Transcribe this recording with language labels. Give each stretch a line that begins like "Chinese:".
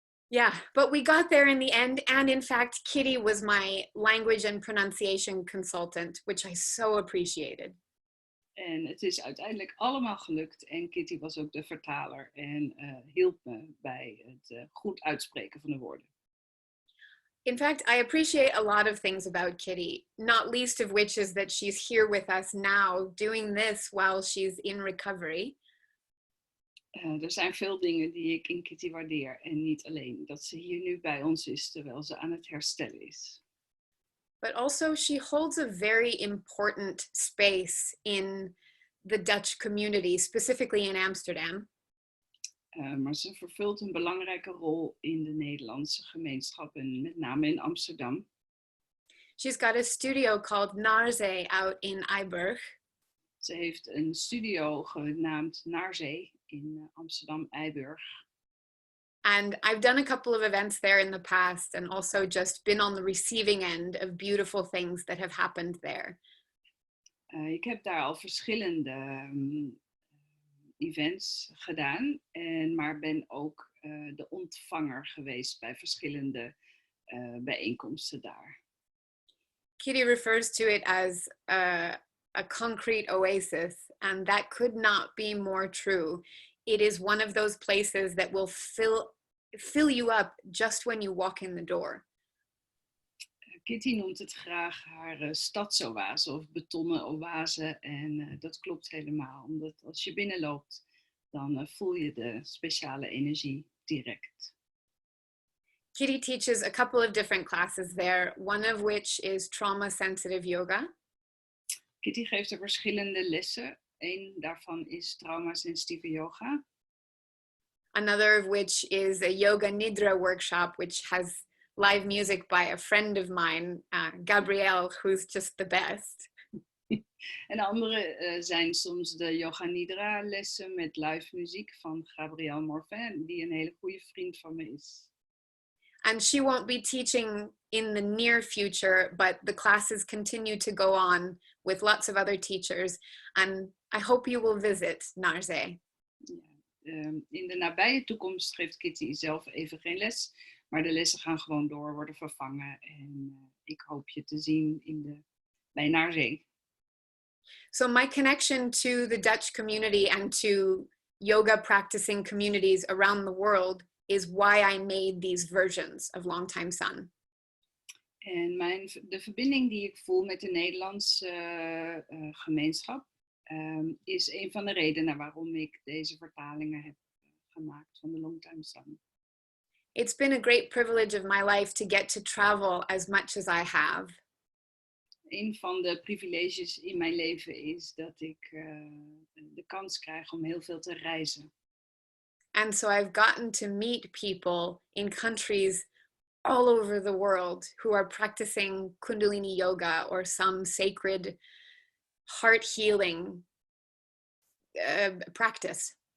English: Yeah, but we got there in the end. And in fact, Kitty was my language and pronunciation consultant, which I so appreciated.
Dutch: En het is uiteindelijk allemaal gelukt. En Kitty was ook de vertaler en hielp me bij het goed uitspreken van de woorden.
English: In fact, I appreciate a lot of things about Kitty, not least of which is that she's here with us now doing this while she's in recovery.
Dutch: Er zijn veel dingen die ik in Kitty waardeer. En niet alleen dat ze hier nu bij ons is terwijl ze aan het herstellen is.
English: But also she holds a very important space in the Dutch community, specifically in Amsterdam.
Dutch: Maar ze vervult een belangrijke rol in de Nederlandse gemeenschap en met name in Amsterdam.
English: She's got a studio called Narzee out in Eiburg.
Dutch: Ze heeft een studio genaamd Naarzee in Amsterdam-Eiburg.
English: And I've done a couple of events there in the past and also just been on the receiving end of beautiful things that have happened there.
Dutch: Ik heb daar al verschillende events gedaan, maar ben ook de ontvanger geweest bij verschillende bijeenkomsten daar.
English: Kitty refers to it as a concrete oasis, and that could not be more true. It is one of those places that will fill you up just when you walk in the door.
Dutch: Kitty noemt het graag haar stadsoase of betonnen oase en dat klopt helemaal. Omdat als je binnenloopt, dan voel je de speciale energie direct.
English: Kitty teaches a couple of different classes there, one of which is trauma-sensitive yoga.
Dutch: Kitty geeft er verschillende lessen. Eén daarvan is trauma-sensitieve yoga.
English: Another of which is a yoga nidra workshop, which has live music by a friend of mine, Gabrielle, who's just the best.
Dutch: En andere zijn soms de yoga nidra lessen met live muziek van Gabrielle Morvin, die een hele goede vriend van me is.
English: And she won't be teaching in the near future, but the classes continue to go on with lots of other teachers. And I hope you will visit Narzee.
Dutch: Ja, in de nabije toekomst geeft Kitty zelf even geen les, maar de lessen gaan gewoon door, worden vervangen. En ik hoop je te zien bij Narzee.
English: So my connection to the Dutch community and to yoga practicing communities around the world is why I made these versions of Longtime Sun.
Dutch: En de verbinding die ik voel met de Nederlandse gemeenschap is een van de redenen waarom ik deze vertalingen heb gemaakt van de Longtime Sun.
English: It's been a great privilege of my life to get to travel as much as I have.
Dutch: Een van de privileges in mijn leven is dat ik de kans krijg om heel veel te reizen.
English: And so I've gotten to meet people in countries all over the world who are practicing Kundalini yoga or some sacred heart healing practice.